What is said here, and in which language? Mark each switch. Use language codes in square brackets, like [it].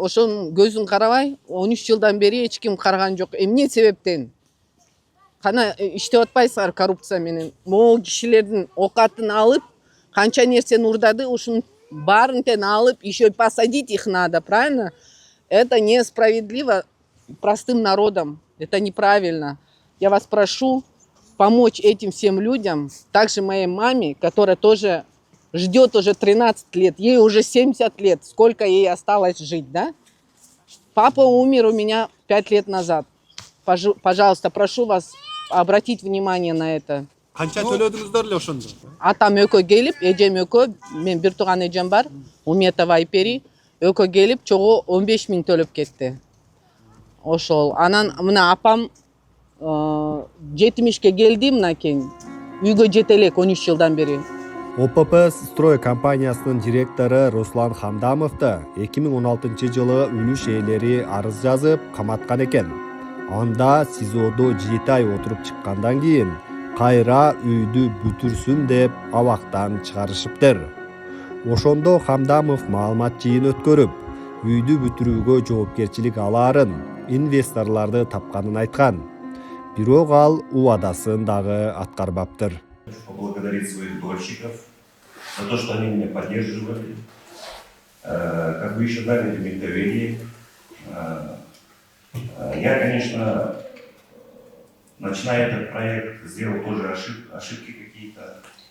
[ky] Ошонун көзүн карабай, 13 жылдан бери эч ким караган жок. Эмне себептен? Кана иштеп атпайсыңар коррупция менен. Могу кишилердин окатын алып, канча нерсени урдады, ушунун баарын тен алып, [ru] еще посадить их надо, правильно? Это несправедливо простым народам. Это неправильно. Я вас прошу помочь этим всем людям, также моей маме, которая тоже ждет уже 13 лет, ей уже 70 лет, сколько ей осталось жить, да? Папа умер у меня 5 лет назад. Пожалуйста, прошу вас обратить внимание на это. [ky] Канча төлөдүңүздөр эле ошондо? Атам экөө келип, эжем экөө, мен бир тууган эжем бар, Уметова Айпери, экөө келип, чогуу 15 000 төлөп кетти. Ошол. Анан мына апам 70-ке келди мынакей. Үйгө жете элек 13 жылдан бери. ОПП строй компаниясынын директору Руслан Хамдамовду 2016 жылы үлүш ээлери арыз жазып каматкан экен. Анда СИЗОдо 7 ай отуруп чыккандан кийин кайра үйдү бүтүрсүн деп абактан чыгарышыптыр. Ошондо Хамдамов маалымат жыйын өткөрүп, үйдү бүтүрүүгө жоопкерчилик алаарын, инвесторлорду тапканын айткан. бирок ал убадасын дагы аткарбаптыр. [ru] Поблагодарить своих дольщиков за то, что они меня поддерживали. Как бы еще дали мне доверие. Я, конечно, начиная этот проект, сделал тоже ошибки какие-то.